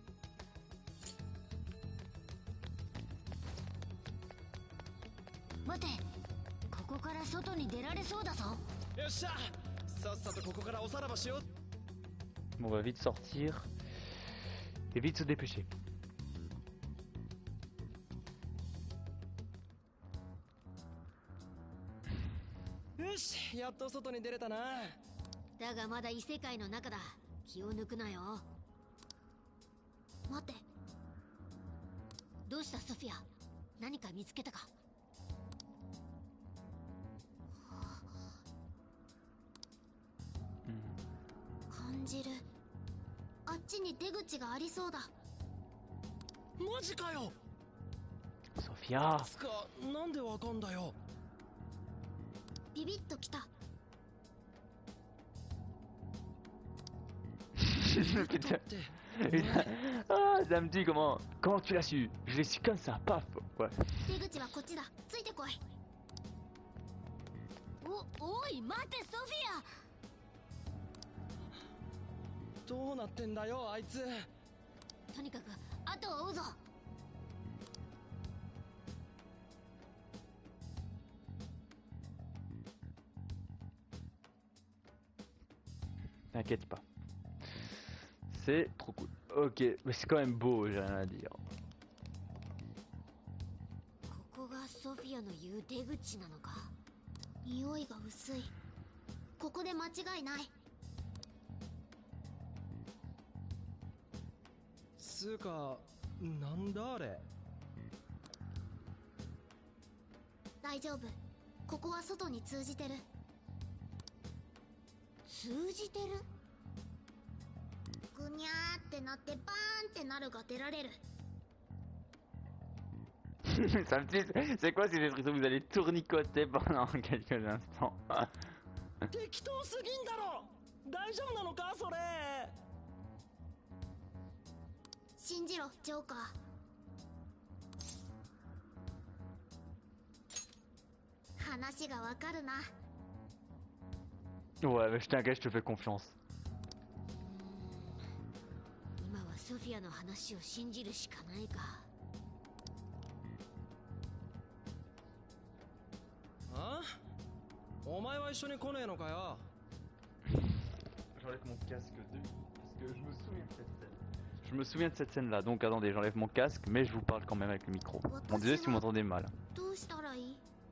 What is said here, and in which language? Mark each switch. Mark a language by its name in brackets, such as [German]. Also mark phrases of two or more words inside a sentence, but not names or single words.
[French] On va vite sortir et vite se dépêcher. [Japanese] Daがまだ異世界の中だ。気を抜くなよ。待って。どうしたソフィア？何か見つけたか？感じる。あっちに出口がありそうだ。マジかよ。ソフィア。つか、なんでわかんだよ。ビビッときた。 [French] Putain. Ah, ça me dit comment tu l'as su? Je l'ai su comme ça, paf. Ouais. [Japanese] 出口はこっちだ。ついてこい。おい、待てソフィア。どうなってんだよあいつ。とにかく後を追うぞ。 [French] T'inquiète pas. C'est trop cool. Ok, mais c'est quand même beau, j'ai rien à dire. [Japanese] ここがソフィアの言う出口なのか。匂いが薄い。ここで間違いない。つうか、なんだあれ。大丈夫。ここは外に通じてる。通じてる？ぐにゃーってなってバーンってなるが出られる。 [French] Ça me dit, c'est quoi ces expressions? Vous allez tournicoter pendant quelques instants. [Japanese] 適当すぎんだろ。大丈夫なのかそれ。信じろジョーカー。話がわかるな。 [French] Ouais, mais je t'inquiète, je te fais confiance. [Japanese] 今はソフィアの話を信じるしかないか。あ？お前は一緒に来ねえのかよ。 [French] J'enlève mon casque de parce que je me souviens de cette scène. Je me souviens de cette scène là, donc attendez, j'enlève mon casque, mais je vous parle quand même avec le micro. Bon, désolé si vous m'entendez mal. [Japanese] どうしたらいい？